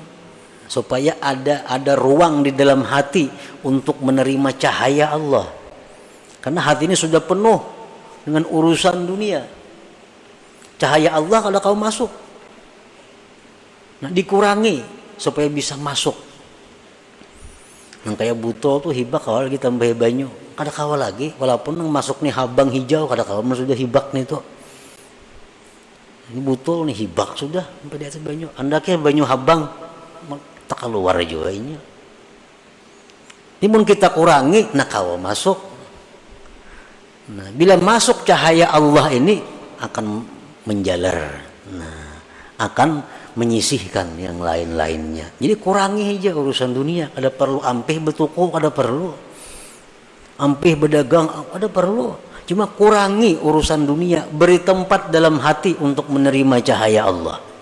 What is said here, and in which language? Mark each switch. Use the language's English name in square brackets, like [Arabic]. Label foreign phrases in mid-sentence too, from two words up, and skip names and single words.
[Indonesian] Supaya ada ruang di dalam hati untuk menerima cahaya Allah. Karena hati ini sudah penuh dengan urusan dunia. Cahaya Allah kalau kau masuk, nah dikurangi supaya bisa masuk. [Banjar] Yang kayak butol tuh hibak awal kita tambah banyu, kada kawa lagi, walaupun yang masuk nih habang hijau kada kawa, sudah hibak nih tuh. Ini butol nih hibak sudah sampai di atas banyu. Andaknya banyu habang tak keluar juga ini. Timun kita kurangi, nak kawa masuk. [Indonesian] Nah, bila masuk cahaya Allah ini akan menjalar, akan menyisihkan yang lain-lainnya. Jadi kurangi aja urusan dunia. Ada perlu [Banjar] ampih betuku, [Indonesian] ada perlu [Banjar] ampih berdagang, [Indonesian] ada perlu. Cuma kurangi urusan dunia, beri tempat dalam hati untuk menerima cahaya Allah.